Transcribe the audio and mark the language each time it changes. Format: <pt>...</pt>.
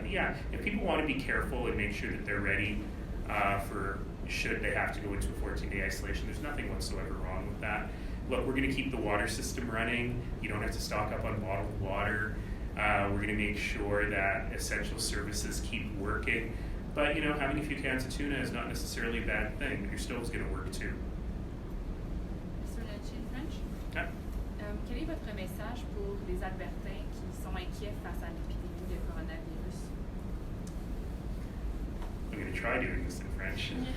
<en>But yeah, if people want to be careful and make sure that they're ready for should they have to go into a 14-day isolation, there's nothing whatsoever wrong with that. Look, we're going to keep the water system running. You don't have to stock up on bottled water. We're going to make sure that essential services keep working. But, you know, having a few cans of tuna is not necessarily a bad thing. Your stove's going to work too. Mr. Lenchi in French. Yeah.</en> <fr>Quel est votre message pour les Albertains qui sont inquiets face à l'épidémie de coronavirus?</fr> <en>I'm going to try doing this in French.</en>